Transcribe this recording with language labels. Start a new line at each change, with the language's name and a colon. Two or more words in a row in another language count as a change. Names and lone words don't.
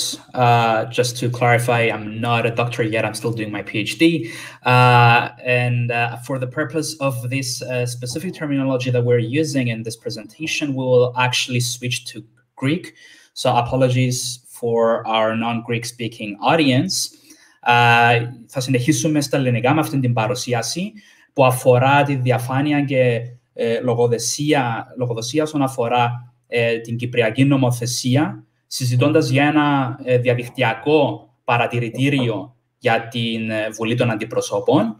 English: Just to clarify, I'm not a doctor yet. I'm still doing my PhD. For the purpose of this specific terminology that we're using in this presentation, we will actually switch to Greek. So apologies for our non-Greek speaking audience.
Greek: Θα συνεχίσουμε στα ελληνικά με αυτήν την παρουσίαση που αφορά τη διαφάνεια και λογοδοσία όσον αφορά την Κυπριακή νομοθεσία, συζητώντας για ένα διαδικτυακό παρατηρητήριο για την Βουλή των Αντιπροσώπων.